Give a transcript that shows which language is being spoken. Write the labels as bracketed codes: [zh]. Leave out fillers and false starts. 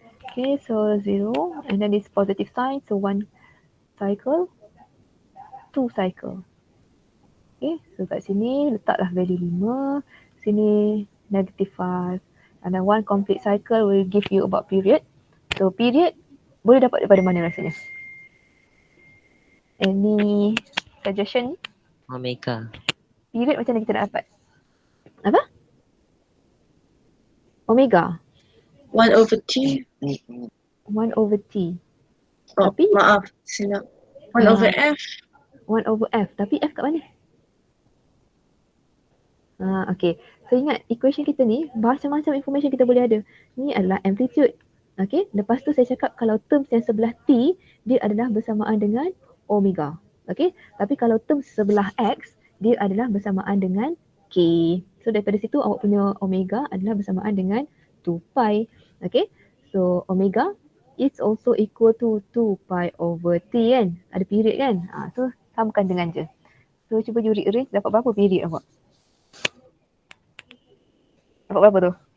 [en] Okay, so 0 and then this positive sign. So 1 cycle. 2 cycle. [ms] Okay, so kat sini letaklah value 5. Sini negative 5. [en] And then 1 complete cycle will give you about period. [ms] So period boleh dapat daripada mana rasanya? [en] Any suggestion? Omega. [ms] Period macam mana kita nak dapat? Apa? [en] Omega. 1 over T. 1 over T. Oh, [ms] Tapi- maaf. Silap. [en] 1 over F. 1 over F. [ms] Tapi F kat mana? Okay. So ingat equation kita ni macam-macam information kita boleh ada. Ni adalah amplitude. Okay. Lepas tu saya cakap kalau terms yang sebelah T dia adalah bersamaan dengan omega. Okay. Tapi kalau terms sebelah X dia adalah bersamaan dengan K. So daripada situ awak punya omega adalah bersamaan dengan 2 pi. Okay. [en] So omega is also equal to 2 pi over T kan. [ms] Ada period kan. So samakan dengan je. So cuba you rearrange dapat berapa period awak? Dapat berapa tu?